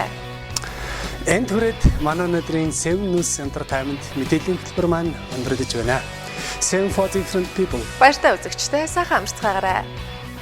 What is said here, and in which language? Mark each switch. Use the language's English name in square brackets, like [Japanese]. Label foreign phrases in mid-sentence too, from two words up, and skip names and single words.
[Mongolian] Энд хүрээд манай өнөөдрийн 7 News Entertainment мэдээллийн хэлбэр маань өндөрлөж байна. [English] 7 for different people. [Mongolian] Баяртай үзэгчдээ сайхан амжилт гаргаарай.